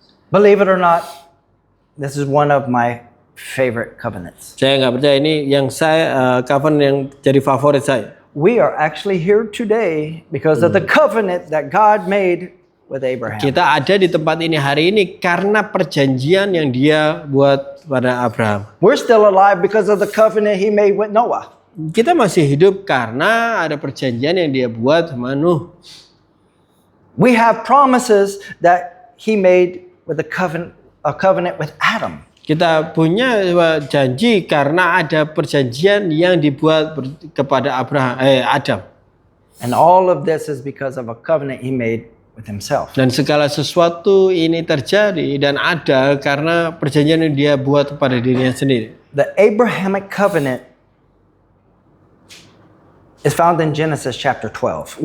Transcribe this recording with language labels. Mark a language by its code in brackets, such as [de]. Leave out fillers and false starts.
[en] Believe it or not, this is one of my favorite covenants. [id] Saya nggak percaya ini yang saya covenant yang jadi favorit saya. [en] We are actually here today because of the covenant that God made with Abraham. [id] Kita ada di tempat ini hari ini karena perjanjian yang Dia buat pada Abraham. [en] We're still alive because of the covenant he made with Noah. [id] Kita masih hidup karena ada perjanjian yang Dia buat sama Nuh. [en] We have promises that he made with a covenant with Adam. [id] Kita punya janji karena ada perjanjian yang dibuat kepada Adam. [en] And all of this is because of a covenant he made with himself. [id] Dan segala sesuatu ini terjadi dan ada karena perjanjian yang Dia buat kepada dirinya sendiri. [en] The Abrahamic covenant is found in Genesis chapter 12.